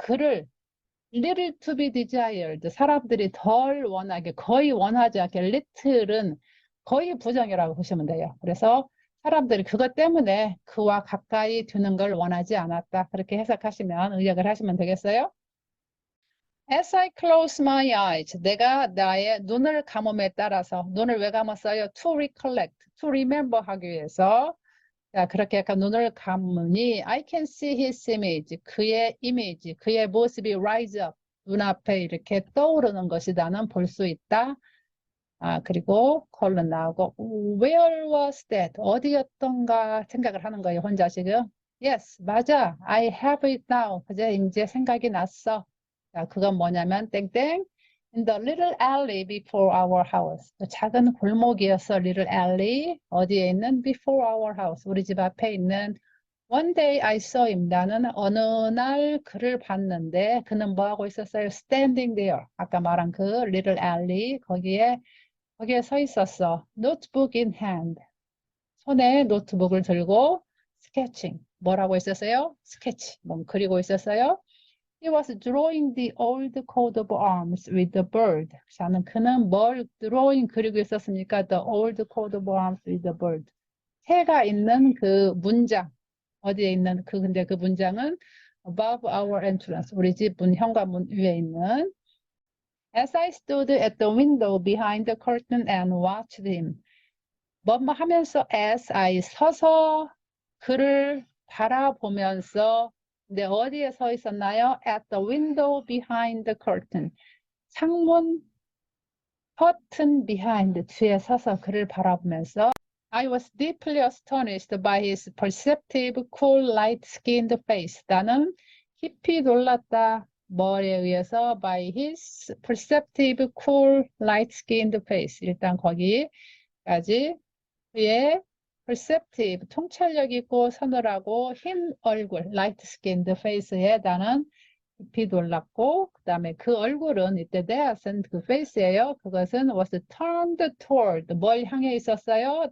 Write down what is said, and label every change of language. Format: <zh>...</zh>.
<ko>그를</ko> <en>little to be desired,</en> <ko>사람들이 덜 원하게, 거의 원하지 않게, little은 거의 부정이라고 보시면 돼요. 그래서 사람들이 그것 때문에 그와 가까이 두는 걸 원하지 않았다. 그렇게 해석하시면, 의역을 하시면 되겠어요.</ko> <en>As I close my eyes,</en> <ko>내가 나의 눈을 감음에 따라서, 눈을 왜 감았어요?</ko> <en>To recollect, to remember</en> <ko>하기 위해서. 자, 그렇게 약간 눈을 감으니</ko> <en>I can see his image,</en> <ko>그의 이미지, 그의 모습이</ko> <en>rise up,</en> <ko>눈앞에 이렇게 떠오르는 것이 나는 볼 수 있다. 그리고 콜론 나오고</ko> <en>Where was that?</en> <ko>어디였던가 생각을 하는 거예요, 혼자 지금.</ko> <en>Yes,</en> <ko>맞아.</ko> <en>I have it now.</en> <ko>이제 생각이 났어. 자, 그건 뭐냐면 땡땡.</ko> <en>In the little alley before our house.</en> <ko>작은 골목이었어.</ko> <en>Little alley.</en> <ko>어디에 있는?</ko> <en>Before our house.</en> <ko>우리 집 앞에 있는.</ko> <en>One day I saw him.</en> <ko>나는 어느 날 그를 봤는데 그는 뭐 하고 있었어요?</ko> <en>Standing there.</en> <ko>아까 말한 그</ko> <en>little alley.</en> <ko>거기에 서 있었어.</ko> <en>Notebook in hand.</en> <ko>손에 노트북을 들고 sketching. 뭐라고 있었어요? 스케치. 뭐 그리고 있었어요?</ko> <en>He was drawing the old coat of arms with the bird.</en> <ko>자는 그는 뭘 drawing 그리고 있었습니까?</ko> <en>The old coat of arms with the bird.</en> <ko>새가 있는 그 문장. 어디에 있는 근데 그 문장은</ko> <en>above our entrance.</en> <ko>우리 집 문 현관문 위에 있는.</ko> <en>As I stood at the window behind the curtain and watched him.</en> <ko>뭐뭐 하면서</ko> <en>as I</en> <ko>서서 그를 바라보면서 근데 어디에 서 있었나요?</ko> <en>At the window behind the curtain.</en> <ko>창문</ko> <en>curtain behind</en> <ko>뒤에 서서 그를 바라보면서</ko> <en>I was deeply astonished by his perceptive, cool, light-skinned face.</en> <ko>나는 깊이 놀랐다. 뭐에 의해서</ko> <en>by his perceptive, cool, light-skinned face.</en> <ko>일단 거기까지 그의 perceptive, 통찰력 있고 서늘하고 흰 얼굴,</ko> <en>light-skinned face</en> <ko>에 나는 깊이 놀랐고 그 다음에 그 얼굴은 이때 that은 그 face예요. 그것은</ko> <en>was turned toward</en> <ko>뭘 향해 있었어요?</ko>